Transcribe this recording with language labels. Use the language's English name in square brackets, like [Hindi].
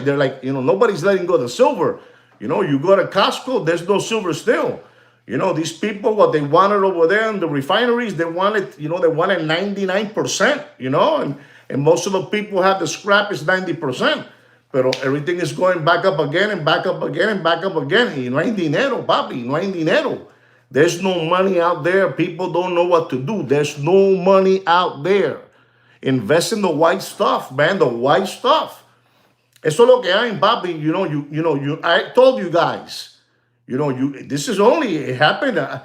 [English] They're like, nobody's letting go of the silver. You go to Costco, there's no silver still. These people, what they wanted over there in the refineries, they wanted 99%, and most of the people have the scrap is 90%. But everything is going back up again and back up again and back up again. [Spanish] Y no hay dinero, papi, no hay dinero. [English] There's no money out there. People don't know what to do. There's no money out there. Invest in the white stuff, man, the white stuff. [Spanish] Eso es lo que hay, papi. [English] I told you guys, this is only, it happened.